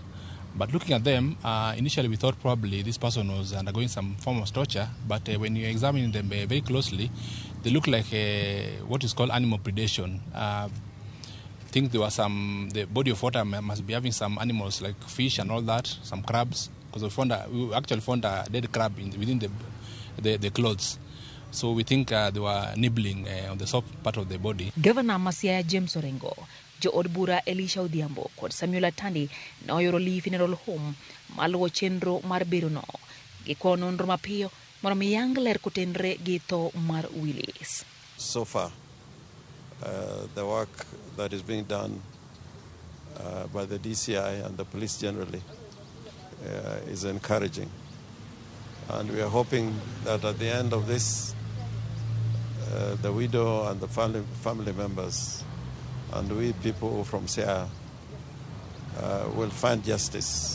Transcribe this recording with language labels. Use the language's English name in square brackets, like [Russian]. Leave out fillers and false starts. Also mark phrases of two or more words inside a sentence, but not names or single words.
[English] But looking at them, initially we thought probably this person was undergoing some form of torture, but when you examine them very closely, they look like what is called animal predation. I think there was the body of water must be having some animals like fish and all that, some crabs, because we actually found a dead crab within the clothes. So we think they were nibbling on the soft part of the body. [Luo (Kenya and Tanzania)] Governor Masiaya James Orengo, Jo od bura Elisha Odhiambo kod Samuel Atandi noyoro Lee Funeral Home maluwo chenro mar bero no. Giko nonro mapiyo mondo mi yang ler kotenre gi tho mar Willis. [English] So far, the work that is being done by the DCI and the police generally is encouraging. And we are hoping that at the end of this, the widow and the family members and we people from Siaya will find justice.